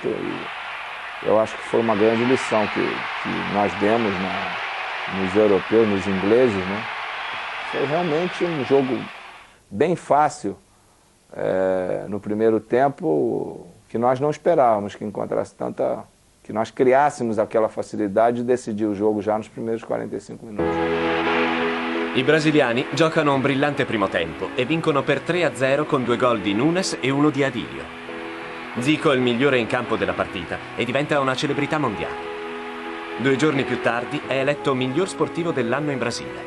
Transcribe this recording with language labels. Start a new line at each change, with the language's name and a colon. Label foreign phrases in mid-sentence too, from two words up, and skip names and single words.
Portuguese: E eu acho que foi uma grande lição que nós demos nos europeus, nos ingleses, né? Foi realmente um jogo bem fácil no primeiro tempo, que nós não esperávamos que encontrasse que nós criássemos aquela facilidade de decidir o jogo já nos primeiros 45 minutos.
Italian: I brasiliani giocano un brillante primo tempo e vincono per 3-0 con 2 gol di Nunes e 1 di Adilio. Zico è il migliore in campo della partita e diventa una celebrità mondiale. 2 giorni più tardi è eletto miglior sportivo dell'anno in Brasile.